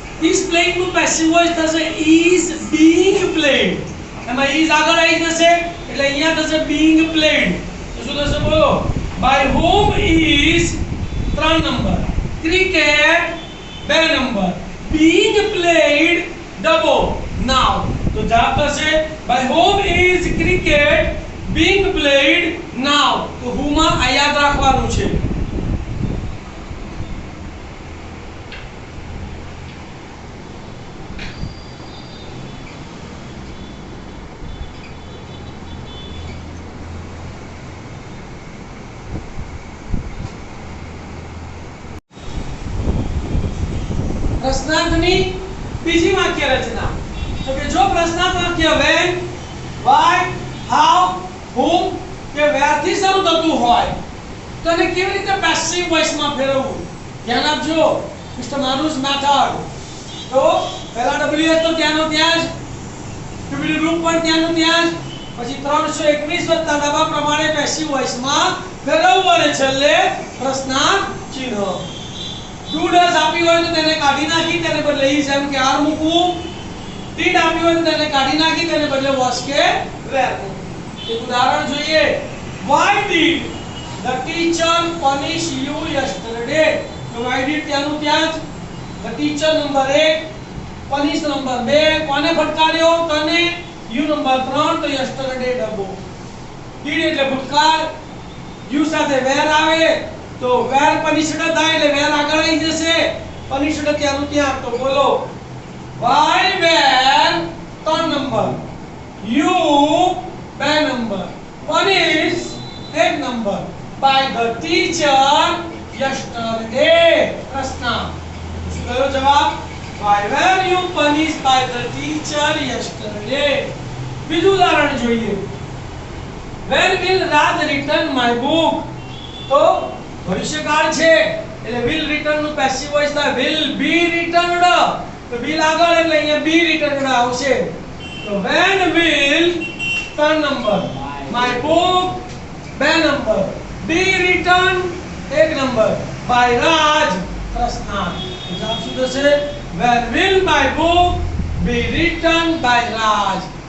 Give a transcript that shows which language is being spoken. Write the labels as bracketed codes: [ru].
[en] is playing નું passive voice થશે is being played. [gu] એમાં is આગળ આવી જશે એટલે અહીંયા થશે being played. તો શું થશે બોલો? [en] by whom is 3 number, cricket 2 number, being played ડબો now. [gu] તો જવાબ થશે [en] by whom is cricket being played now. [gu] તો who માં આ યાદ રાખવાનું છે. પ્રશ્નાર્થની બીજી વાક્ય રચના. તો કે જો પ્રશ્નાર્થ વાક્ય when, why, how, whom કે where થી શરૂ થતું હોય તો એને કેવી રીતે પેસિવ વોઇસમાં ફેરવવું? ધ્યાન આપજો. Mister માનુસ method. તો પહેલા WH તો ત્યાંનો ત્યાં જ, કીવડું રૂપ પણ ત્યાંનું ત્યાં જ, પછી 321 વત્તા ડબા પ્રમાણે પેસિવ વોઇસમાં ફેરવવું અને છેલ્લે પ્રશ્નાર્થ ચિહ્ન. do does આપી હોય તો તેને કાઢી નાખી તેને બદલે is એમ કે r મૂકવું. did આપી હોય તો તેને કાઢી નાખી તેને બદલે was કે were મૂકવું. એક ઉદાહરણ જોઈએ. [en] why did the teacher punish you yesterday? [gu] તો [en] why did [gu] ત્યાંનું ત્યાં જ, the teacher number 1, punish number 2, કોને ફટકાર્યો? તને, you નંબર 3 તો yesterday ડબો. did એટલે ભૂતકાળ, you સાથે were આવે તો were punished થાય એટલે were આગળ આવી જશે. punished ત્યાંનું ત્યાં. [en] તો બોલો why were 3 number, you 2 number, punish 1 number by the teacher yesterday પ્રશ્ન. શું કયો જવાબ? why were you punished by the teacher yesterday? બીજું ઉદાહરણ જોઈએ. when will Raj return my book? તો ભવિષ્યકાળ છે એટલે will return નું પેસિવ વોઇસ થાય will be returned. [gu] તો will આગળ એટલે અહીંયા be returned આવશે. તો when will 3 number, my book 2 number, be returned 1 number by Raj પ્રશ્નાર્થ. જવાબ શું થશે? [en] Where will my book be written by Raj?